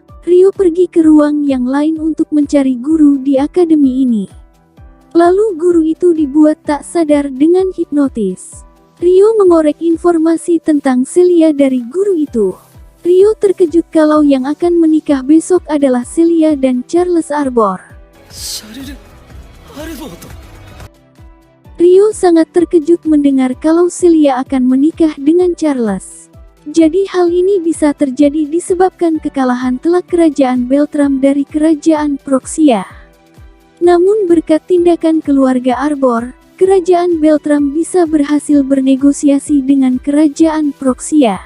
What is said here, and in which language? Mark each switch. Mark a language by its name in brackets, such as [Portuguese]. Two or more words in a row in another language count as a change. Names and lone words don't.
[Indonesian] Rio pergi ke ruang yang lain untuk mencari guru di akademi ini. Lalu guru itu dibuat tak sadar dengan hipnotis. Rio mengorek informasi tentang Celia dari guru itu. Rio terkejut kalau yang akan menikah besok adalah Celia dan Charles Arbor. シャルル・アルボート。 Rio sangat terkejut mendengar kalau Celia akan menikah dengan Charles. Jadi hal ini bisa terjadi disebabkan kekalahan telak kerajaan Beltram dari kerajaan Proxia. Namun berkat tindakan keluarga Arbor, kerajaan Beltram bisa berhasil bernegosiasi dengan kerajaan Proxia.